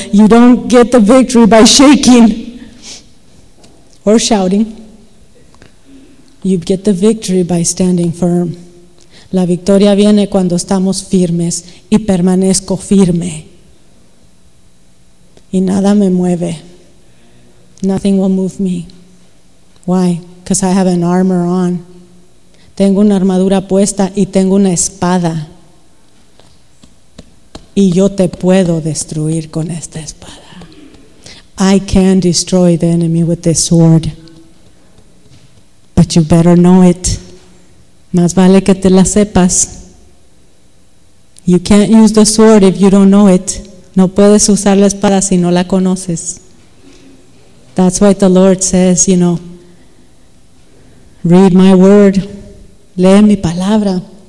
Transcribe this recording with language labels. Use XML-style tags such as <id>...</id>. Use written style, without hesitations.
<en>You don't get the victory by shaking or shouting. You get the victory by standing firm.</en> <es>La victoria viene cuando estamos firmes y permanezco firme. Y nada me mueve.</es> <en>Nothing will move me. Why? Because I have an armor on.</en> <es>Tengo una armadura puesta y tengo una espada. Y yo te puedo destruir con esta espada.</es> <en>I can destroy the enemy with this sword. But you better know it.</en> <es>Más vale que te la sepas.</es> <en>You can't use the sword if you don't know it.</en> <es>No puedes usar la espada si no la conoces.</es> <en>That's why the Lord says, you know, read my word.</en> <es>Lee mi palabra.</es>